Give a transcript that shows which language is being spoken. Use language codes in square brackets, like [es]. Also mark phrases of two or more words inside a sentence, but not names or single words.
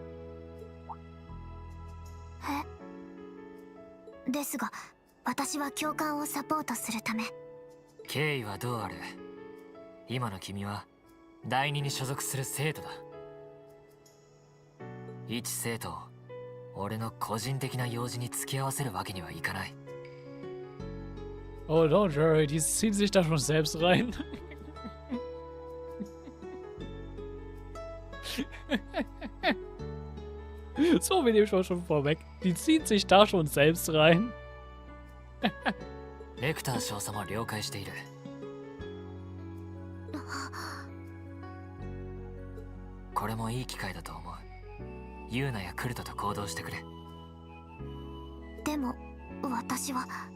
[ja] ですが、私は教官をサポートするため。経緯はどうあれ、今の君は第二に所属する生徒だ。一生徒を俺の個人的な用事に付き合わせるわけにはいかない。 [en] Oh, don't worry, [de] die ziehen sich da schon selbst rein. So, wir nehmen schon vorweg. Die ziehen sich da schon selbst rein. [ja] レクター少佐も了解している。これもいい機会だと思う。ユーナやクルトと行動してくれ。でも私は